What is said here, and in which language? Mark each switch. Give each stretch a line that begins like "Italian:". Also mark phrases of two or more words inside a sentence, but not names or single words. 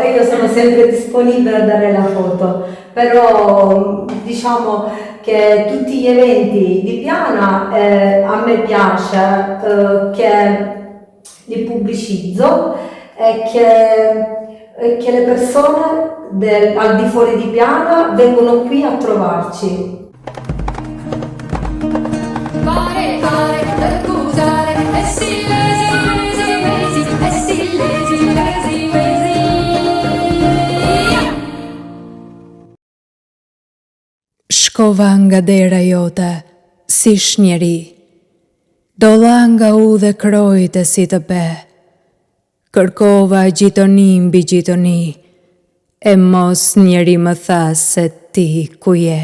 Italian: E io sono sempre disponibile a dare la foto, però diciamo che tutti gli eventi di Piana a me piace che li pubblicizzo e che le persone al di fuori di Piana vengono qui a trovarci.
Albanian: Shkova nga dera jote, si shnjeri, dolla nga u dhe krojtë si të pe, kërkova gjitoni mbi gjitoni, e mos njeri më tha se ti ku je.